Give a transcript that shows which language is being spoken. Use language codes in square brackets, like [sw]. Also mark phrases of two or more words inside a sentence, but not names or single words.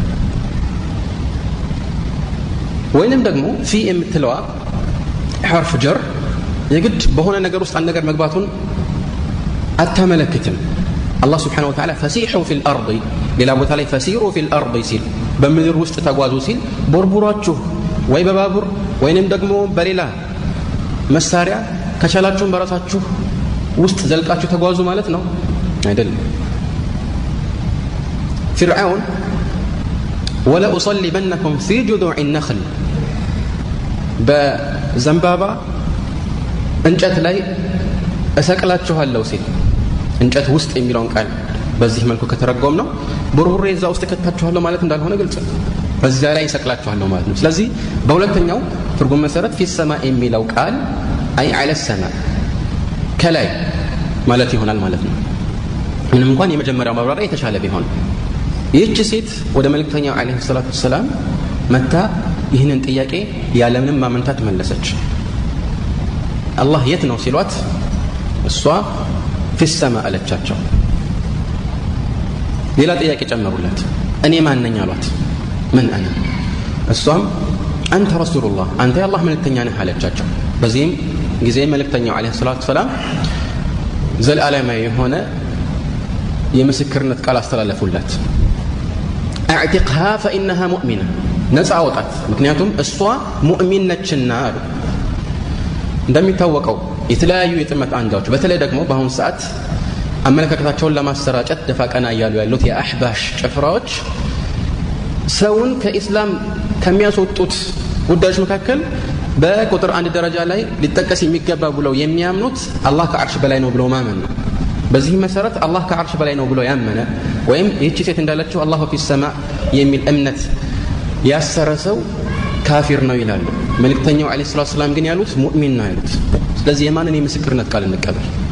[am] ወይንም ደግሞ ፊ የምትለዋ [ar] حرف جر [am] የግድ በሆነ ነገር ውስጥ አንድ ነገር መግባቱን አታመለክትም። አላህ [ar] سبحانه وتعالى فسيحوا في الأرض [am] ሌላ ቦታ ላይ [ar] فسيروا في الأرض [am] ሲል በምድር ውስጥ ተጓዙ ሲል ቦርቡራችሁ ወይ በባቡር ወይንም ደግሞ በሌላ መሳሪያ ከቻላችሁም በራሳችሁ ውስጥ ዘልቃችሁ ተጓዙ ማለት ነው አይደለም። [ar] فرعون ولا أصلبنكم في جذوع النخل [am] በዘንባባ እንጨት ላይ እሰቅላችኋለሁ ሲል እንጨት ውስጥ የሚለውን ቃል በዚህ መልኩ ከተረጎም ነው ቦርቡሬ እዛ ውስጥ ከታችኋለሁ ማለት እንዳልሆነ ግልጽ ነው። በዛ ላይ እሰቅላችኋለሁ ማለት ነው። ስለዚህ በሁለተኛው ትርጉም መሰረት [ar] في السماء [am] የሚለው ቃል አይ [ar] على السماء [am] ከላይ ማለት ይሆናል ማለት ነው። ምንም እንኳን የመጀመሪያው ማብራሪያ የተሻለ ቢሆን ይህች ሴት ወደ መልእክተኛው [ar] عليه الصلاة السلام [am] መታ ይህንን ጥያቄ ያለምንም ማመንታት መለሰች። አላህ የት ነው ሲሏት እሷ [ar] في السماء [am] አለቻቸው። ሌላ ጥያቄ ጨመሩላት። እኔ ማን ነኝ አሏት። ምን አና እሷም አንተ ረሱሉላህ አንተ የአላህ መልእክተኛ ነህ አለቻቸው። በዚህም ጊዜ መልእክተኛው [ar] عليه الصلاة السلام [am] ዘላለማዊ የሆነ የምስክርነት ቃል አስተላለፉላት። [ar] اعتقها فإنها مؤمنة [am] ነፃ አውጣት ምክንያቱም እሷ ሙእሚን ነችና አሉ። እንደሚታወቀው የተለያዩ የጥመት አንጃዎች በተለይ ደግሞ በአሁኑ ሰዓት አመለካከታቸውን ለማሰራጨት ደፋ ቀና እያሉ ያሉት የአህባሽ ጭፍራዎች ሰውን ከኢስላም ከሚያስወጡት ጉዳዮች መካከል በቁጥር አንድ ደረጃ ላይ ሊጠቀስ የሚገባ ብለው የሚያምኑት አላህ ከአርሽ በላይ ነው ብለው ማመን ነው። በዚህ መሰረት አላህ ከአርሽ በላይ ነው ብሎ ያመነ ወይም ይህች ሴት እንዳለችው [ar] الله في سما [am] የሚል እምነት ያሰረ ሰው ካፊር ነው ይላሉ። መልእክተኛው [ar] عليه الصلاة السلام [am] ግን ያሉት ሙእሚን ነው ያሉት። ስለዚህ የማንን የምስክርነት ቃል እንቀበል?